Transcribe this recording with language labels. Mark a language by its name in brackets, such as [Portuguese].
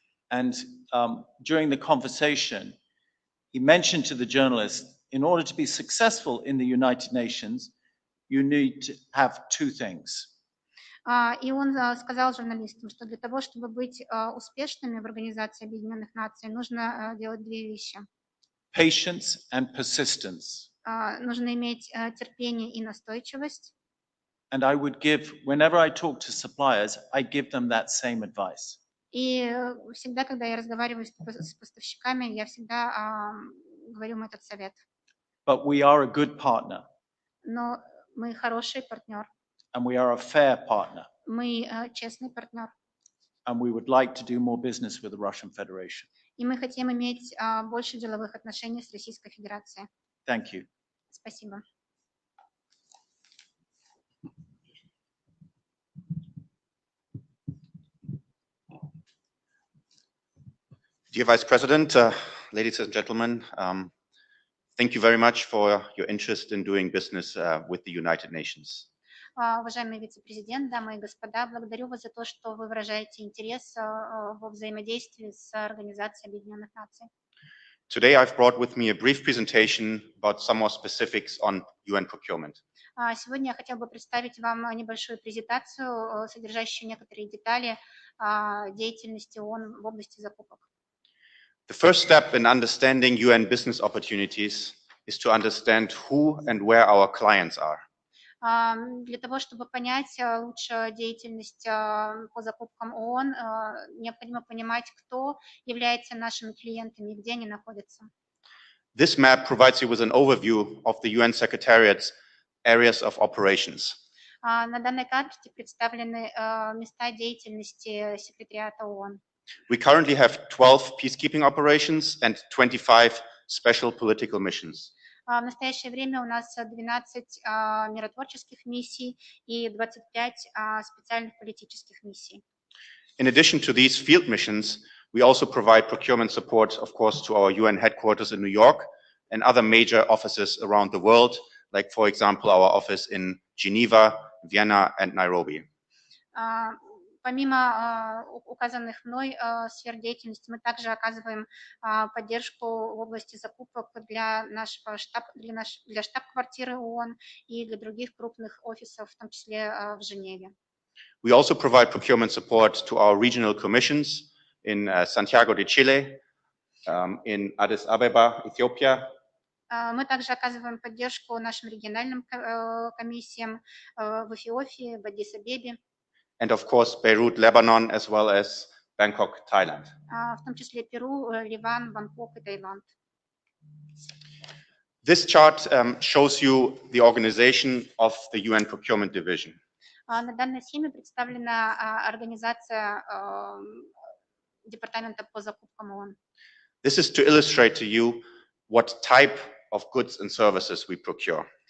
[English] And during the conversation, he mentioned to the journalist, in order to be successful in the United Nations, you need to have two things. [Russian] И он сказал журналистам, что для того, чтобы быть успешными в Организации Объединенных Наций, нужно делать две вещи. [English] Patience and persistence. [Russian] Нужно иметь терпение и настойчивость. [English] And I would give, whenever I talk to suppliers, I give them that same advice. [Russian] И всегда, когда я разговариваю с поставщиками, я всегда говорю им этот совет. [English] But we are a good partner. [Russian] Но мы хороший партнер. [English] And we are a fair partner. [Russian] Мы честный партнер. [English] And we would like to do more business with the Russian Federation. [Russian] И мы хотим иметь больше деловых отношений с Российской Федерацией. [English] Thank you. [Russian] Спасибо. [English] Dear Vice President, ladies and gentlemen, thank you very much for your interest in doing business with the United Nations. [Russian] Уважаемый вице-президент, дамы и господа, благодарю вас за то, что вы выражаете интерес во взаимодействии с Организацией Объединенных Наций. [English] Today I've brought with me a brief presentation about some more specifics on UN procurement. [Russian] Сегодня я хотел бы представить вам небольшую презентацию, содержащую некоторые детали деятельности ООН в области закупок. [English] The first step in understanding UN business opportunities is to understand who and where our clients are. [Russian] Для того, чтобы понять лучше деятельность по закупкам ООН, необходимо понимать, кто является нашими клиентами и где они находятся. [English] This map provides you with an overview of the UN Secretariat's areas of operations. [Russian] На данной карте представлены места деятельности секретариата ООН. [English] We currently have 12 peacekeeping operations and 25 special political missions. [Russian] В настоящее время у нас 12 миротворческих миссий и 25 специальных политических миссий. [English] In addition to these field missions, we also provide procurement support, of course, to our UN headquarters in New York and other major offices around the world, like, for example, our office in Geneva, Vienna, and Nairobi. [Russian] Помимо указанных мной сфер деятельности, мы также оказываем поддержку в области закупок для нашего для штаб-квартиры ООН и для других крупных офисов, в том числе в Женеве. [English] We also provide procurement support to our regional commissions in Santiago de Chile, in Addis Ababa, Ethiopia. [Russian] Мы также оказываем поддержку нашим региональным комиссиям в Эфиопии, в Аддис-Абебе. [English] And of course, Beirut, Lebanon, as well as Bangkok, Thailand. [Russian] В том числе Перу, Ливан, Бангкок и Таиланд. [English] This chart shows you the organization of the UN Procurement Division. [Russian] На данной схеме представлена организация Департамента по закупкам ООН. [English] This is to illustrate to you what type of goods and services we procure.